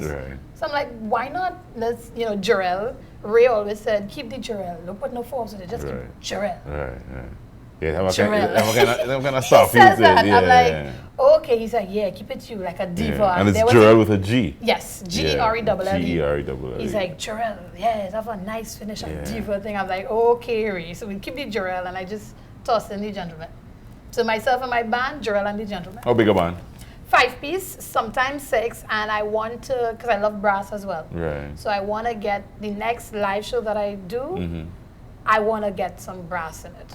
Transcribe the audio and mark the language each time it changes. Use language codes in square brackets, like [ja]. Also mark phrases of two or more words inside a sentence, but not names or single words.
[en] Right. So I'm like, why not? Let's, Jerrell. Ray always said, keep the Jerrell. Don't put no Forbes with it. Just keep Jerrell. Right. Yeah, have a kind of stuff. He says that. I'm like, okay. He's like, yeah, keep it you, like a diva. Yeah. And it's Jerrell with a G. Yes, G-E-R-E-L-L-E. G-E-R-E-L-L-E. He's like, Jerrell, have a nice finish on diva thing. I'm like, okay, Ray. So we keep the Jerrell, and I just tossed in the Gentlemen. So myself and my band, Jerrell and the Gentlemen. How big a band? 5-piece, sometimes 6, and I want to, because I love brass as well. Right. So I want to get the next live show that I do, I want to get some brass in it.